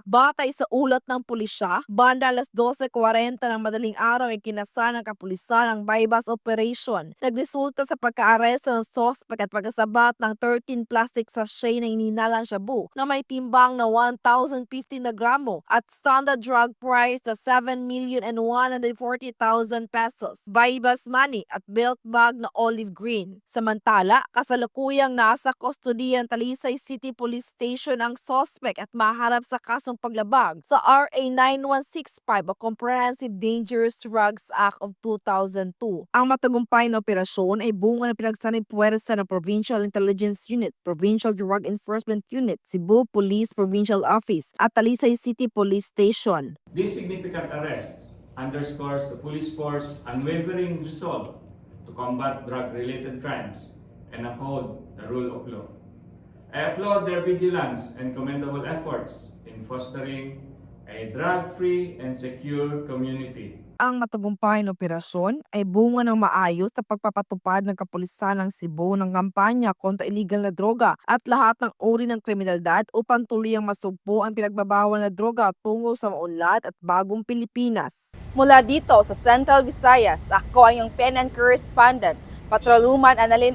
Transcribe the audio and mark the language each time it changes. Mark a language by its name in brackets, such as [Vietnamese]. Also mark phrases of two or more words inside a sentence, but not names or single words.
[Filipino] Batay sa ulat ng pulisya, banda alas 12:40 ng madaling araw ay kinasa ng kapulisan ang [English] buy-bust operation. [Filipino] Nagresulta sa pagka-aresto ng suspect at pagkasabat ng 13 [English] plastic sachet [Filipino] na ininalang shabu na may timbang na 1,050 na gramo at [English] standard drug price [Filipino] na 7,140,000 pesos, [English] buy-bust money at belt bag na olive green. [Filipino] Samantala, kasalukuyang nasa kustodiyan Talisay City Police Station ang suspect at maharap sa kasong paglabag sa RA 9165 o Comprehensive Dangerous Drugs Act of 2002. Ang matagumpay na operasyon ay bunga ng pinagsanib puwersa ng Provincial Intelligence Unit, Provincial Drug Enforcement Unit, Cebu Police Provincial Office at Talisay City Police Station. [English] This significant arrest underscores the police force's unwavering resolve to combat drug-related crimes and uphold the rule of law. I applaud their vigilance and commendable efforts in fostering a drug-free and secure community. [Filipino] Ang matagumpay na operasyon ay bunga ng maayos na pagpapatupad ng kapulisan ng Cebu ng kampanya kontra illegal na droga at lahat ng uri ng kriminalidad upang tuluyang masugpo ang pinagbabawal na droga tungo sa maunlad at bagong Pilipinas. Mula dito sa Central Visayas, ako ang iyong PNN correspondent, Patrolwoman Annalyn N.